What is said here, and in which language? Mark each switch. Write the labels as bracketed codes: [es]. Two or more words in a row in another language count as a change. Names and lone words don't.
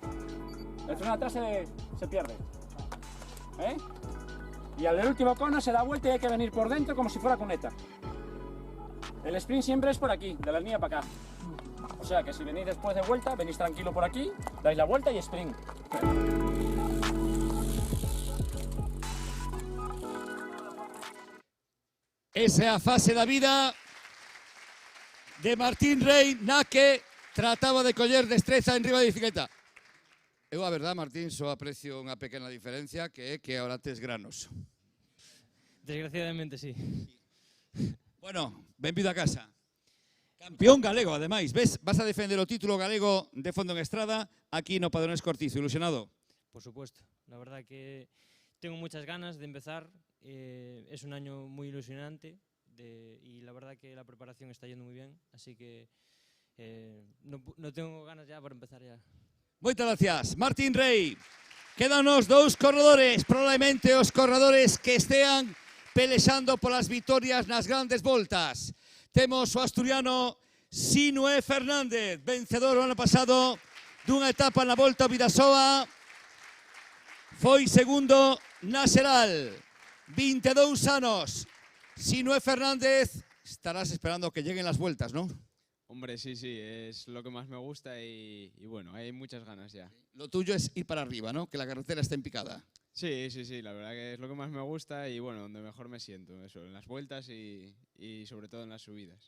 [es] El freno de atrás se pierde. Y al último cono se da vuelta y hay que venir por dentro como si fuera cuneta. El sprint siempre es por aquí, de la línea para acá. O sea que si venís después de vuelta, venís tranquilo por aquí, dais la vuelta y sprint. [gl] Esa é a fase da vida de Martín Rey, na que trataba de coller destreza en riba de bicicleta. Eu, a verdade, Martín, só aprecio unha pequena diferencia, que é que ahora tes granos. [es] Desgraciadamente, sí. [gl] Bueno, benvido a casa. Campeón galego, ademais. Ves, vas a defender o título galego de fondo en estrada aquí no Padronés Cortizo. Ilusionado? [es] Por supuesto. La verdad que tengo muchas ganas de empezar. Es un año muy ilusionante y la verdad que la preparación está yendo muy bien. Así que no tengo ganas ya para empezar ya. [gl] Moitas gracias. Martín Rey. Quédanos 2 corredores, probablemente os corredores que estean pelexando polas vitorias nas grandes voltas. Temos o asturiano Sinué Fernández, vencedor o ano pasado dunha etapa na Volta ao Bidasoa. Foi segundo na Xeral. 22 anos. [es] Sinué Fernández, estarás esperando que lleguen las vueltas, ¿no? Hombre, sí, es lo que más me gusta y bueno, hay muchas ganas ya. Lo tuyo es ir para arriba, ¿no? Que la carretera esté en picada. Sí, la verdad que es lo que más me gusta y bueno, donde mejor me siento, eso, en las vueltas y sobre todo en las subidas.